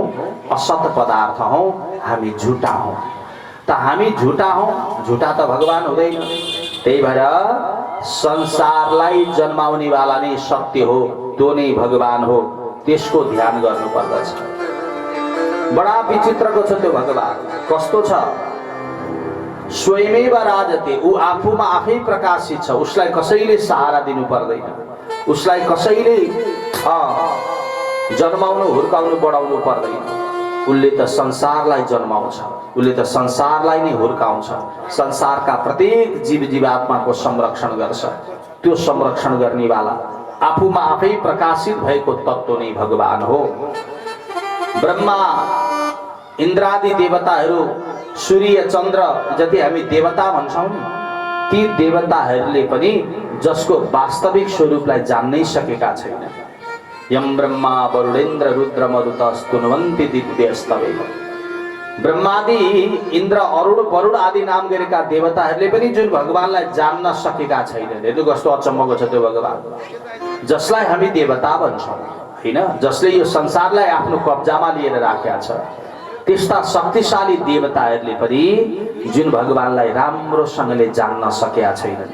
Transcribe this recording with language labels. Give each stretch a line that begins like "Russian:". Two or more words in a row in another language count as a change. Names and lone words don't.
Nepali: असत पदार्थ हौँ, हामी झुटा हौँ। त हामी झुटा हौँ, झुटा त भगवान हुँदैन। त्यही भएर संसारलाई जन्माउने वाला नै सत्य हो, त्यो नै भगवान हो। त्यसको ध्यान गर्नु पर्दछ। बडा विचित्रको छ त्यो भगवान। कस्तो छ?
Sanskrit: स्वयमेव राजते।
Nepali: ऊ आफूमा आफै प्रकाशित छ। उसलाई कसैले सहारा दिनु पर्दैन, उसलाई कसैले जन्माउनु, हुर्काउनु, बढाउनु पर्दैन। उसले त संसारलाई जन्माउँछ, उसले त संसारलाई नै हुर्काउँछ। संसारका प्रत्येक जीव जीवात्माको संरक्षण गर्छ। त्यो संरक्षण गर्ने वाला, आफूमा आफै प्रकाशित भएको तत्त्व नै भगवान हो। ब्रह्मा, इन्द्रादि देवताहरू, सूर्य चन्द्र जति हामी देवता भन्छौँ, ती देवताहरूले पनि जसको वास्तविक स्वरूपलाई जान्नै सकेका छैन।
Sanskrit: यम ब्रह्मा वरुणेन्द्र रुद्र मरुत स्तुन्वन्ति दिव्यस्तवे।
Nepali: ब्रह्मादि इन्द्र अरुण वरुण आदि नाम गरेका देवताहरूले पनि जुन भगवानलाई जान्न सकेका छैनन्। हेर्नु कस्तो अचम्मको छ त्यो भगवान, जसलाई हामी देवता भन्छौँ हैन, जसले यो संसारलाई आफ्नो कब्जामा लिएर राखेका छ, त्यस्ता शक्तिशाली देवताहरूले पनि जुन भगवानलाई राम्रोसँगले जान्न सकेका छैनन्।